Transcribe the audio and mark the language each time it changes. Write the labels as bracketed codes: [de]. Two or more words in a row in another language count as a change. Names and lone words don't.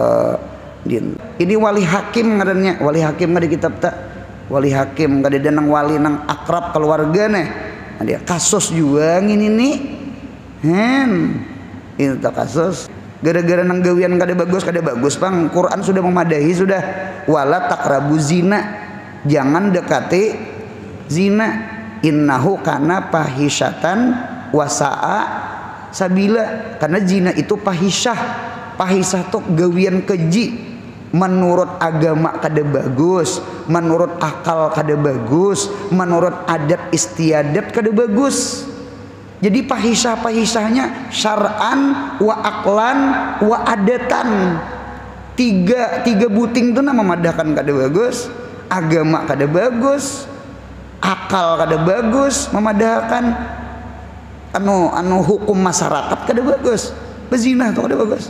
[bjn] Ini wali hakim ngarannya, wali hakim di kitab tak, wali hakim kada nang wali nang akrab keluarga nih. Dia kasus juga ini nih, itu kasus gara-gara nang gawian kada bagus bang. Quran sudah memadahi sudah, [ar] ولا تقربوا الزنا, [bjn] jangan dekati zina, [ar] إنه كان فاحشة وساء سبيلا, [bjn] karena zina itu pahisyah tuh gawian keji. Menurut agama kada bagus, menurut akal kada bagus, menurut adat istiadat kada bagus. Jadi pahisyahnya [ar] شرعا وعقلا وعادة, [bjn] tiga buting itu nama memadahkan kada bagus, agama kada bagus, akal kada bagus, memadahkan anu hukum masyarakat kada bagus, bezina itu kada bagus.